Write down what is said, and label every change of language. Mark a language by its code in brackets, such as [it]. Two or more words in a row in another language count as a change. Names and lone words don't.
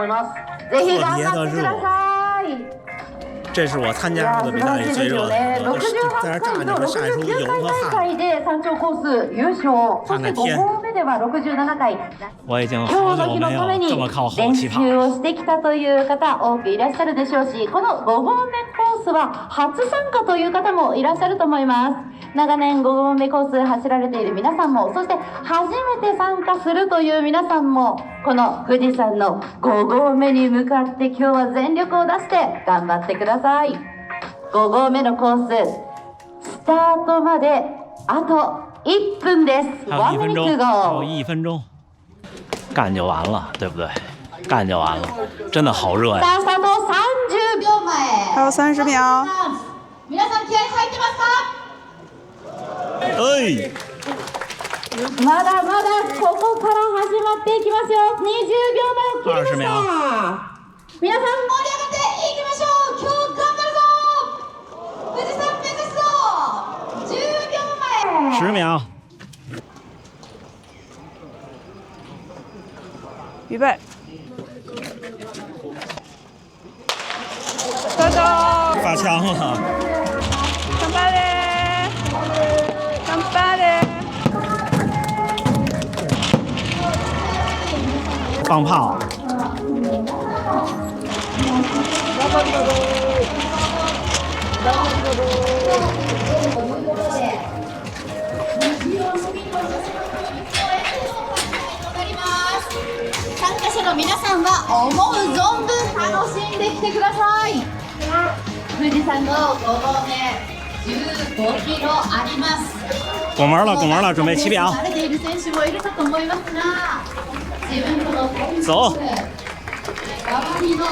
[ja] 連覇を目指して頑張りたいと思います。ぜひ頑張ってください。 [zh] 这是我参加过的比赛里最热的，就在这站着就晒出油和汗。看看天，我已经好久没有这么靠后起跑了。 [ja] をしてきたという方多くいらっしゃるでしょうし、この5合目コースは初参加という方もいらっしゃると思います。長年5合目コース走られている皆さんも、そして初めて参加するという皆さんも、この富士山の5合目に向かって今日は全力を出して頑張ってください。5合目のコーススタートまであと1分です。 [zh] 还有1分钟，还有1分钟，干就完了，对不对？干就完了，真的好热呀！ [ja] スタート30秒前。 [zh] 还有30秒。 [ja] 皆さん気合入ってますか？哎，まだまだここから始まっていきますよ。20秒前を切りました。皆さん盛り上がっていきましょう。今日頑張るぞ。富士山目指すぞ。10 秒前。 [zh] 10秒，预备，走走，发枪了，干巴嘞，干巴嘞。放炮。 [ja] 参加者の皆さんは思う存分楽しんできてください。富士山の5合目15キロあります。 [zh] 拱门了，拱门了，准备起表。 [ja] 慣れている選手もいるかと思いますが、自分との [zh] 走。 [ja] 周りの